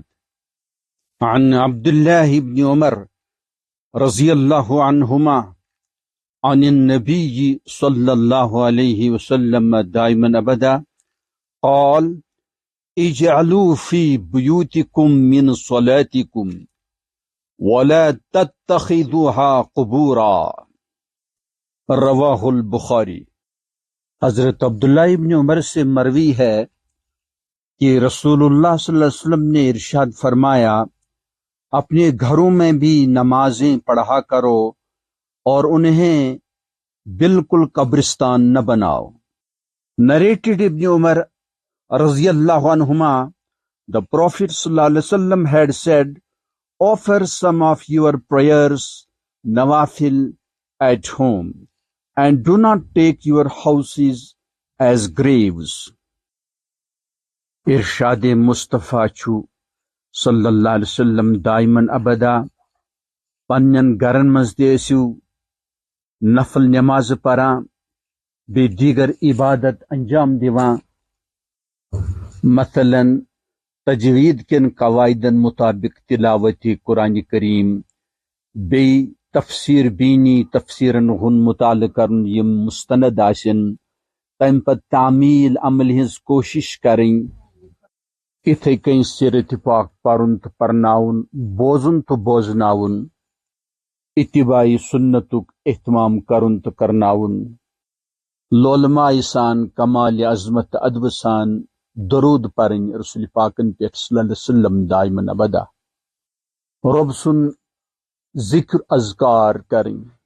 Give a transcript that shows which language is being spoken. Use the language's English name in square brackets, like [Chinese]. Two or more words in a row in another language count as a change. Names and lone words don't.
[Arabic] عن عبد الله بن عمر رضي الله عنهما عن النبي صلى الله عليه وسلم دائما أبدا قال: اجعلوا في بيوتكم من صلاتكم ولا تتخذوها قبورا. رواہ البخاری۔ [Urdu] حضرت عبداللہ ابن عمر سے مروی ہے کہ رسول اللہ [Arabic] صلی اللہ علیہ وسلم [Urdu] نے ارشاد فرمایا، اپنے گھروں میں بھی نمازیں پڑھا کرو اور انہیں بالکل قبرستان نہ بناؤ۔ [English] Narrated Ibn Umar [Arabic] رضي الله عنهما, [English] the Prophet [Arabic] صلى الله عليه وسلم [English] had said, offer some of your prayers, nawafil, at home, and do not take your houses as graves. [Kashmiri] ارشاد مصطفیٰ چھُ [Arabic] صلی اللہ علیہ وسلم دائمن ابدا [Kashmiri] پنن گرن مز تہِ ٲسِو نفل نماز پران بیٚیہِ دیگر عبادت انجام دِوان، مثلاً تجوید کٮ۪ن قواعدن مطابق تلاوت قرآن کریم، بیٚیہِ تفسیر بینی تفسیرن ہُنٛد مطالعہ کرن یم مستند آسن، تمہِ پتہٕ تعمیل عمل ہٕنٛز کوشش کرٕنۍ، اِتھے کٔنۍ سیرت پاک پرُن تہٕ پرناوُن، بوزُن تہٕ بوزناوُن، اتباع سنتُک اہتمام کرُن تہٕ کرناوُن، لولماے سان کمال عظمت تہٕ ادبہٕ سان درود پرٕنۍ رسول پاکن پٮ۪ٹھ [Arabic] صلی اللہ علیہ وسلم دائمن ابدا، [Kashmiri] رۄب سُنٛد ذکر اذکار کرٕنۍ،